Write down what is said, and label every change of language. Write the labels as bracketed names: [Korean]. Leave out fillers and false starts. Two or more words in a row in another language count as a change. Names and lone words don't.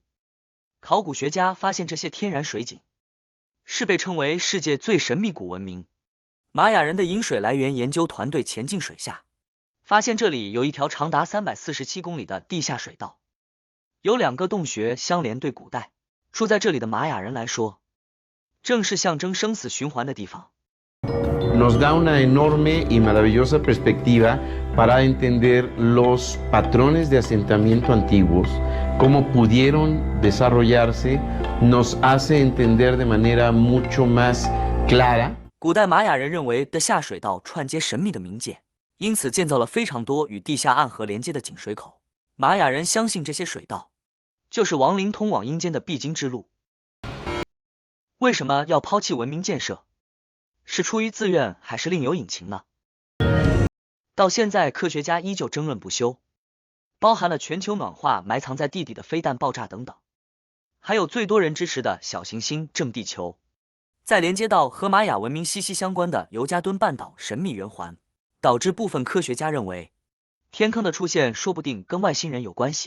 [Chinese] 考古学家发现这些天然水井是被称为世界最神秘古文明玛雅人的饮水来源。研究团队潜进水下，发现这里有一条长达347公里的地下水道，有2个洞穴相连。对古代住在这里的玛雅人来说，正是象征生死循环的地方。 [Spanish] Nos da una enorme y maravillosa perspectiva para entender los patrones de asentamiento antiguos, cómo pudieron desarrollarse, nos hace entender de manera mucho más clara. [Chinese] 古代玛雅人认为的下水道串接神秘的冥界，因此建造了非常多与地下暗河连接的井水口。玛雅人相信这些水道就是亡灵通往阴间的必经之路。为什么要抛弃文明建设？是出于自愿还是另有隐情呢？到现在科学家依旧争论不休，包含了全球暖化、埋藏在地底的飞弹爆炸等等，还有最多人支持的小行星正地球，再连接到和玛雅文明息息相关的尤加敦半岛神秘圆环，导致部分科学家认为天坑的出现说不定跟外星人有关系。